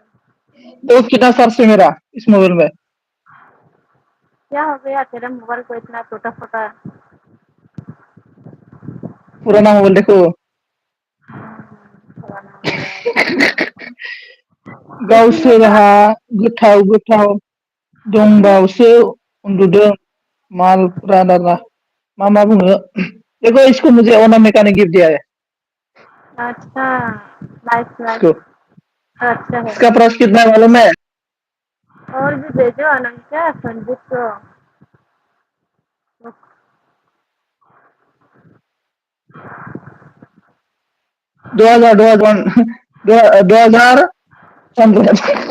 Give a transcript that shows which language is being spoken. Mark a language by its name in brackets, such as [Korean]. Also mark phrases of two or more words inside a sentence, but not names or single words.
[Hindi] तो कितना सर्च है मेरा इस मोबाइल में क्या हो गया तेरे मोबाइल को इतना टूटा फूटा पुराना मोबाइल देखो पुराना मोबाइल इसीलिए तो [Bodo] गावसोरहा गोथाव गोथाव [Hindi] इसीलिए [Bodo] दंबावसो उन्दुदों मालफ्रा दाना मा बुङो [Hindi] देखो इसको मुझे अनामिका ने गिफ्ट दिया है अच्छा [English] nice nice [Hindi] इसको अच्छा है इसका प्राइस कितना है मालूम है और भी भेजो अनंत संजीत को 2000 2000 2000